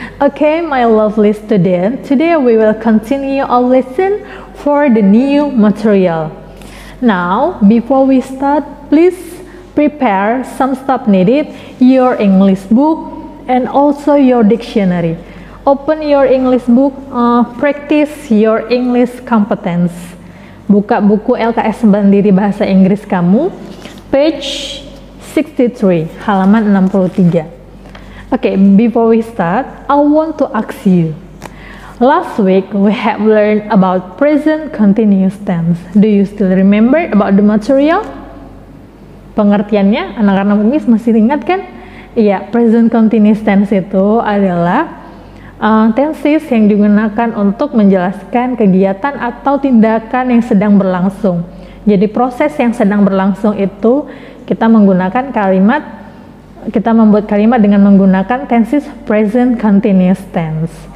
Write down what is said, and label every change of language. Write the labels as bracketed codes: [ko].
[en] Okay, my lovely student, today we will continue our lesson for the new material. Now, before we start, please prepare some stuff needed, your English book, and also your dictionary. Open your English book, practice your English competence. [id] Buka buku LKS Mandiri Bahasa Inggris kamu, [en] page 63, [id] halaman 63. [en] Okay, before we start, I want to ask you. Last week we have learned about present continuous tense. Do you still remember about the material? [id] Pengertiannya, anak-anak Umis masih ingat kan? Iya, present continuous tense itu adalah tenses yang digunakan untuk menjelaskan kegiatan atau tindakan yang sedang berlangsung. Jadi proses yang sedang berlangsung itu kita menggunakan kita membuat kalimat dengan menggunakan tenses present continuous tense.